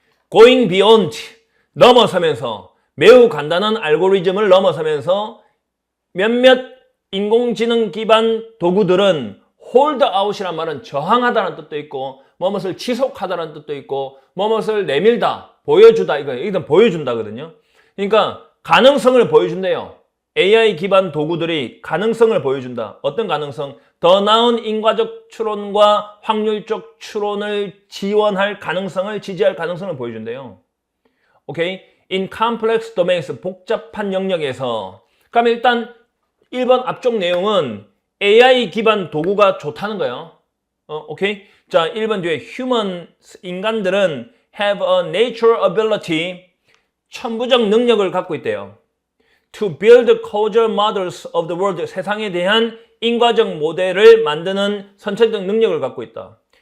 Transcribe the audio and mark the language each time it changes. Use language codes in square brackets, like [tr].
[en] going beyond, [ko] 넘어서면서, 매우 간단한 알고리즘을 넘어서면서 몇몇 인공지능 기반 도구들은 [en] hold out [ko] 이란 말은 저항하다는 뜻도 있고, 뭐뭇을 지속하다는 뜻도 있고, 뭐뭇을 내밀다, 보여주다, 이건 보여준다거든요. 그러니까 가능성을 보여준대요. AI 기반 도구들이 가능성을 보여준다. 어떤 가능성? 더 나은 인과적 추론과 확률적 추론을 지원할 가능성을, 지지할 가능성을 보여준대요. 오케이? [en] In complex domains, [ko] 복잡한 영역에서. 그러면 일단 1번 앞쪽 내용은 AI 기반 도구가 좋다는 거예요. 오케이? 자, 1번 뒤에 [en] humans, [ko] 인간들은 [en] have a natural ability, [ko] 천부적 능력을 갖고 있대요. [en] To build causal models of the world, [ko] 세상에 대한 인과적 모델을 만드는 선천적 능력을 갖고 있다.